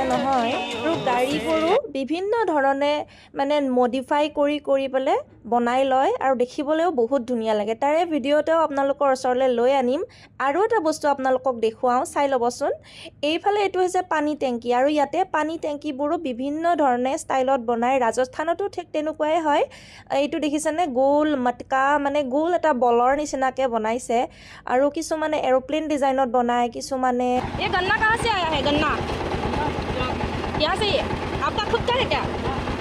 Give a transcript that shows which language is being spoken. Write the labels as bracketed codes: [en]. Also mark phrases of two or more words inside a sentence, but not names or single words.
[as] নহয় আৰু গাড়ীবোৰো বিভিন্ন ধৰণে মানে মডিফাই কৰি পেলাই বনাই লয় আৰু দেখিবলৈও বহুত ধুনীয়া লাগে তাৰে ভিডিঅ'তেও আপোনালোকৰ ওচৰলৈ লৈ আনিম আৰু এটা বস্তু আপোনালোকক দেখুৱাওঁ চাই ল'বচোন এইফালে এইটো হৈছে পানী টেংকি আৰু ইয়াতে পানী টেংকিবোৰো বিভিন্ন ধৰণে ষ্টাইলত বনাই ৰাজস্থানতো ঠিক তেনেকুৱাই হয় এইটো দেখিছেনে গোল মটকা মানে গোল এটা বলৰ নিচিনাকৈ বনাইছে আৰু কিছুমানে [en] aeroplane designত [as] বনায় কিছুমানে [hi] ये गन्ना कहाँ से आया है गन्ना यहाँ से ही आपका खुद का है क्या